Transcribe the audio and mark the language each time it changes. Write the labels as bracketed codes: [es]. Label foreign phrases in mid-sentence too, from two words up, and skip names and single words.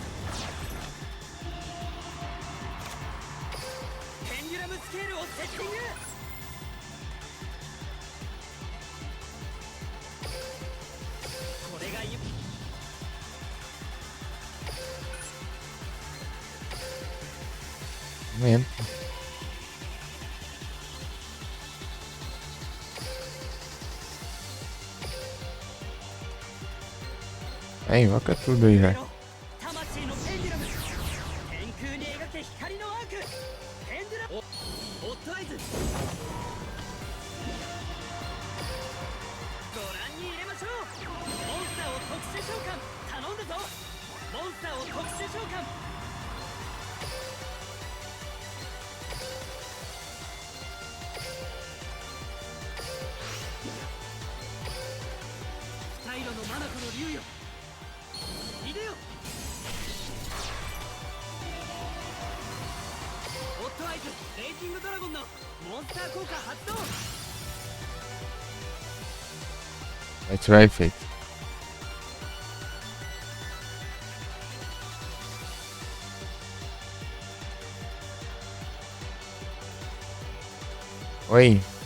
[ja] ペンデュラムスケールをセッティング。これが [pt] Lento. Aí, invoca tudo aí já. [ja] 魂のペンデュラム。天空に描け光のアーク。ペンデュラム。オットアイズ。ご覧に入れましょう。モンスターを特殊召喚。頼んだぞ。モンスターを特殊召喚。二色のマナコの竜よ。いでよ。オットアイズレイジングドラゴンのモンスター効果発動。 [pt] Ativar efeito. Oi.